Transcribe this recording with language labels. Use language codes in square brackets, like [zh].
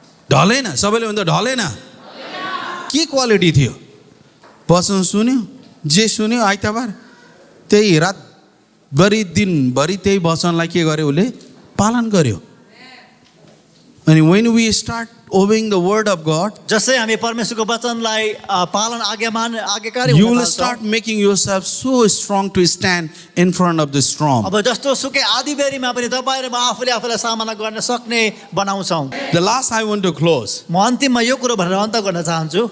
[ne] ढलेन सबैले भन्दा ढलेन के क्वालिटी थियो वचन सुन्यो जे सुन्यो आइतबार त्यही रातभरि दिनभरि त्यही वचनलाई के गर्यो उसले पालन गर्यो अनि [en] when we start obeying the word of God, [ne] जसै हामी परमेश्वरको वचनलाई पालन आज्ञाकारी [en] you [ne] हुन [en] will [ne] थाल्छौँ [en] start making yourself so strong to stand in front of the storm. [ne] अब जस्तो सुकै आँधीबेहरीमा पनि तपाईँ र म आफूलाई सामना गर्न सक्ने बनाउँछौँ [en] The last I want to close. [ne] म अन्तिममा यो कुरो भनेर अन्त गर्न चाहन्छु